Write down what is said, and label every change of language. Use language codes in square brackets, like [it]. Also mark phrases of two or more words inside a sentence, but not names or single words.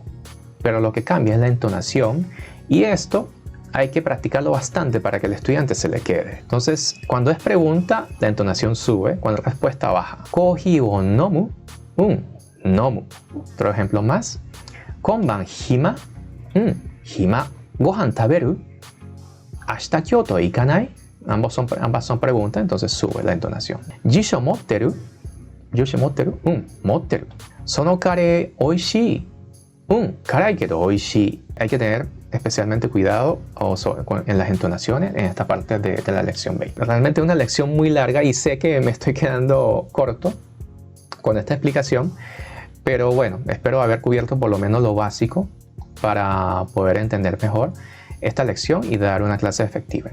[es] Pero lo que cambia es la entonación, y esto hay que practicarlo bastante para que el estudiante se le quede. Entonces, cuando es pregunta, la entonación sube, cuando es respuesta baja. [ja] コーヒーを飲む、飲む. [es] Otro ejemplo más. [ja] 今晩暇、暇. ご飯食べる、明日京都行かない. [es] Ambas son preguntas, entonces sube la entonación. [ja] 辞書持ってる、持ってる. そのカレーおいしい、辛いけどおいしい. [es] Hay que tener especialmente cuidado en las entonaciones en esta parte de la lección 20. Realmente es una lección muy larga y sé que me estoy quedando corto, con esta explicación, pero bueno, espero haber cubierto por lo menos lo básico para poder entender mejor esta lección y dar una clase efectiva.